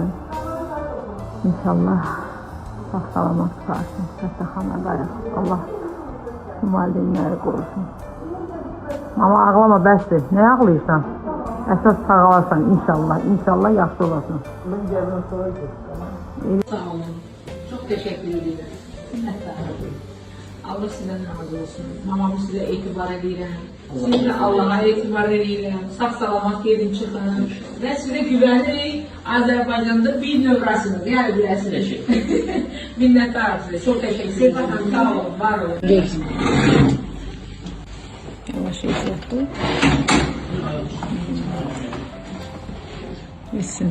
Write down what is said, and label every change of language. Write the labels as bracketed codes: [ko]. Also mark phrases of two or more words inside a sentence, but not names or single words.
[az] İnşallah sağ-salamat qalsın. Xəstəxanadayıq. Allah valideynləri qorusun. Ama ağlama bəsdir. Ne ağlayırsan? Əsas sağalarsan inşallah. İnşallah yaxşı olasın. Sağ olun. [tr] Çok teşekkür ederim. Allah sizden razı olsun. [az] Mamamı size etibar edirəm. Sizinle Allah'a etibar edirəm. Sağ salamat yedim çıxın. [tr] Ve size güvenirik. Azerbaycan'da bir növrasınız. [az] Yani biləsiniz. [tr] Minnettarım size. Çok teşekkür ederim. [az] Sağ olun. Var olun. [tr] Yavaş yaptı. Bilsin.